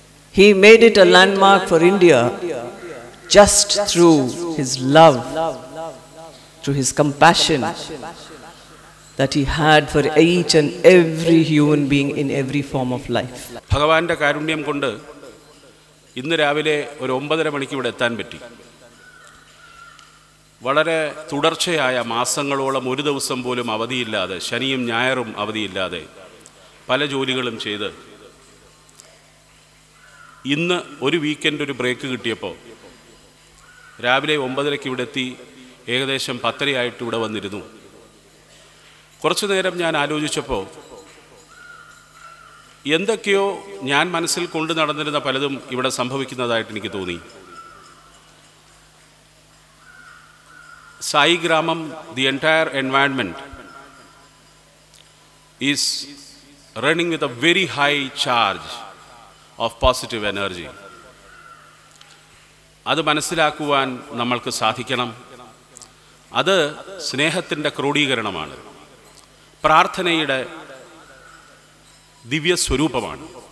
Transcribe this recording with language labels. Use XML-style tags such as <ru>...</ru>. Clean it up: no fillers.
<en>He made it a landmark for India just through his love, through his compassion that he had for each and every human being in every form of life.</en> <ml>ഭഗവാന്റെ കാരുണ്യം കൊണ്ട് ഇന്ന് രാവിലെ ഒരു 9:30 മണിക്ക് ഇവിടെ എത്താൻ പറ്റി. വളരെ തുടർച്ചയായ മാസങ്ങളോളം ഒരു ദിവസം പോലും അവധിയില്ലാതെ, ശനിയും ഞായറും അവധിയില്ലാതെ പല ജോലികളും ചെയ്ത് ഇന്ന് ഒരു വീക്കെൻഡ് ഒരു ബ്രേക്ക് കിട്ടിയപ്പോൾ രാവിലെ 9:30 ഇവിടെ എത്തി. ഏകദേശം 10:30 ഇവിടെ വന്നിരുന്നു. കുറച്ചു നേരം ഞാൻ ആലോചിച്ചപ്പോൾ എന്തൊക്കെയോ ഞാൻ മനസ്സിൽ കൊണ്ടു നടന്നിരുന്ന പലതും ഇവിടെ സംഭവിക്കുന്നതായിട്ട് എനിക്ക് തോന്നി.</ml> <en>Sai Gramam, the entire environment is running with a very high charge of positive energy.</en> <ml>അത് മനസ്സിലാക്കുവാൻ നമ്മൾക്ക് സാധിക്കണം. അത് സ്നേഹത്തിൻ്റെ ക്രോഡീകരണമാണ്, പ്രാർത്ഥനയുടെ ദിവ്യ സ്വരൂപമാണ്.</ml>